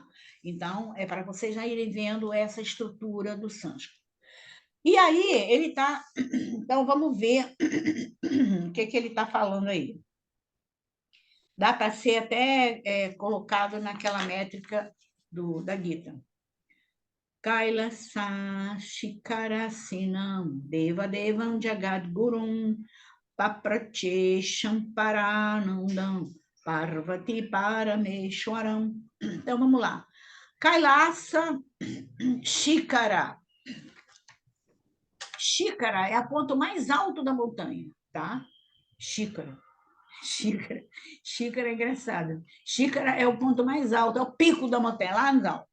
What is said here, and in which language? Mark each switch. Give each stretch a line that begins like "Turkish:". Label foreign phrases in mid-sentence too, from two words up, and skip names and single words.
Portuguese: Então, é para vocês já irem vendo essa estrutura do sânscrito. E aí, ele está... Então, vamos ver o que ele está falando aí. Dá para ser até colocado naquela métrica da Gita.
Sanskrit: कैलास शिखरासीनं देव देवं जगद् गुरुं पप्रच्छ शम्परानन्दं पार्वती परमेश्वरम्.
Portuguese: Então, vamos lá. Kailasa Shikara. Xícara é a ponto mais alto da montanha, tá? Xícara é engraçado. Xícara é o ponto mais alto, é o pico da montanha, lá no alto.